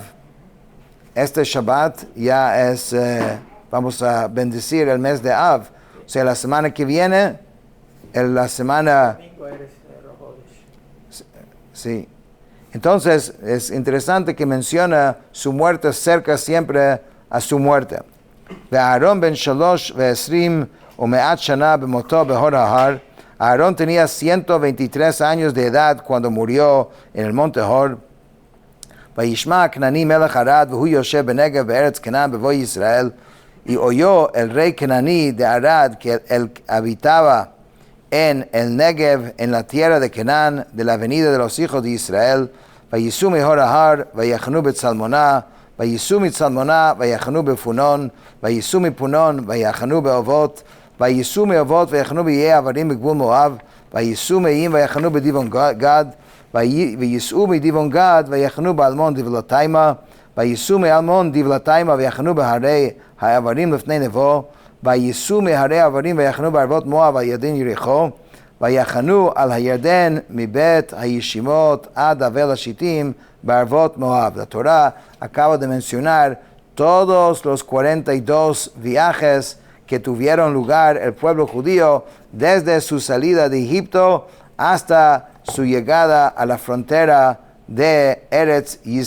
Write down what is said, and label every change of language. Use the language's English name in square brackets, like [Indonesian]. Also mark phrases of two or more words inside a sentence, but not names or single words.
[Spanish] Este Shabbat ya es, vamos a bendecir el mes de Av. O sea, la semana que viene, la semana... Sí. Entonces, es interesante que menciona su muerte cerca siempre a su muerte. [Hebrew] אהרן בן שלש ועשרים ומאת שנה במתו בהר ההר. [Spanish] Aarón tenía 123 años de edad cuando murió en el monte Hor. [Hebrew] וישמע כנעני מלך ערד והוא יושב בנגב בארץ כנען בבוא ישראל. [Spanish] Y oyó el rey Kenaní de Arad que él habitaba en el Negev, en la tierra de Kenán, de la avenida de los hijos de Israel. [Hebrew] ויסעו מהר ההר ויחנו בצלמנה ויסעו מצלמנה ויחנו בפונן ויסעו מפונן ויחנו באבת ויסעו מאבת ויחנו בעיי העברים בגבול מואב ויסעו מעיים ויחנו בדיבן גד ויסעו מדיבן גד ויחנו בעלמן דבלתימה ויסעו מעלמן דבלתימה ויחנו בהרי העברים לפני נבו ויסעו מהרי העברים ויחנו בערבת מואב ירדן ירחו, ויחנו על הירדן מבית הישימות עד אבל השיטים בערבות Moab. [Spanish] La Torah acaba de mencionar todos los 42 viajes que tuvieron lugar el pueblo judío desde su salida de Egipto hasta su llegada a la frontera de Eretz Israel.